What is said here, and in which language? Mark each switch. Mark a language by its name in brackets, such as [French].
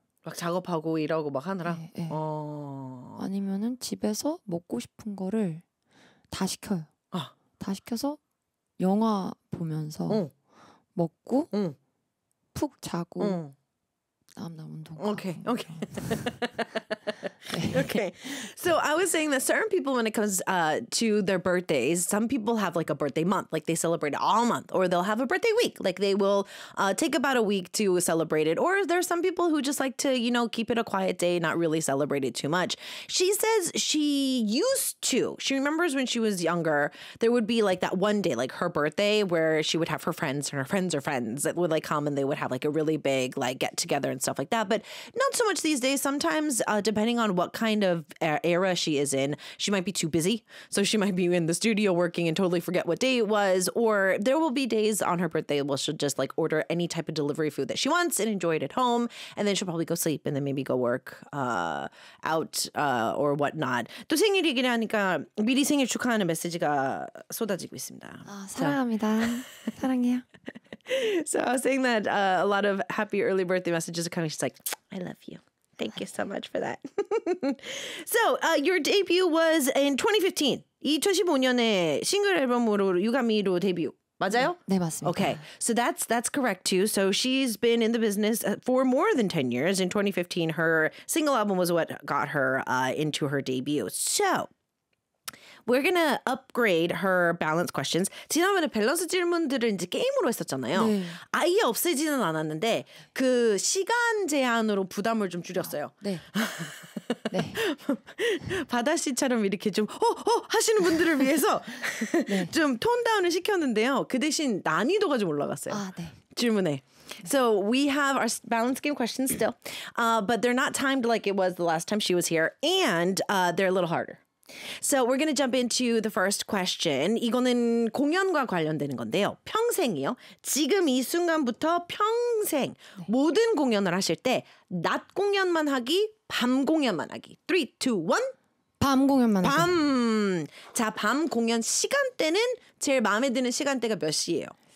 [Korean] 막 작업하고 일하고 막 하느라? 네, 네. 아니면은 집에서 먹고 싶은 거를 다 시켜요. 아. 다 시켜서 영화 보면서 먹고 푹 자고 다음날 운동. [English] Okay, okay. Okay. So I was saying that certain people, when it comes to their birthdays, some people have like a birthday month, like they celebrate it all month, or they'll have a birthday week, like they will take about a week to celebrate it. Or there's some people who just like to, you know, keep it a quiet day, not really celebrate it too much. She says she used to. She remembers when she was younger, there would be like that one day, like her birthday, where she would have her friends and her friends or friends that would like come and they would have like a really big like get together and stuff like that. But not so much these days. Sometimes depending on what kind of era she is in, she might be too busy, so she might be in the studio working and totally forget what day it was. Or there will be days on her birthday where she'll just like order any type of delivery food that she wants and enjoy it at home, and then she'll probably go sleep and then maybe go work out or whatnot. [Korean] 또 생일 얘기를 하니까 미리 생일 축하하는 메시지가 쏟아지고 있습니다. 사랑합니다. 사랑해요. [English] So I was saying that a lot of happy early birthday messages are coming. She's like, I love you. Thank you so much for that. So, your debut was in 2015. [Korean] 2015년에 싱글 앨범으로 유가미로 데뷔. 맞아요? 네, 맞습니다. [English] Okay, so that's correct too. So she's been in the business for more than 10 years. In 2015, her single album was what got her into her debut. So, we're going to upgrade her balance questions. [Korean] 지난번에 밸런스 질문들을 이제 게임으로 했었잖아요. 네. 아예 없애지는 않았는데 그 시간 제한으로 부담을 좀 줄였어요. 네. 네. 바다 씨처럼 이렇게 좀 하시는 분들을 위해서 네. 좀 톤 다운을 시켰는데요. 그 대신 난이도가 좀 올라갔어요. 아, 네. 질문에. [English] So we have our balance game questions still. But they're not timed like it was the last time she was here. And they're a little harder. So we're going to jump into the first question. [Korean] 이거는 공연과 관련되는 건데요. 평생이요. 지금 이 순간부터 평생 네. 모든 공연을 하실 때 낮 공연만 하기, 밤 공연만 하기. 3, 2, 1. 밤 공연만 하기. 밤. 자, 밤 공연 시간대는 제일 마음에 드는 시간대가 몇 시예요?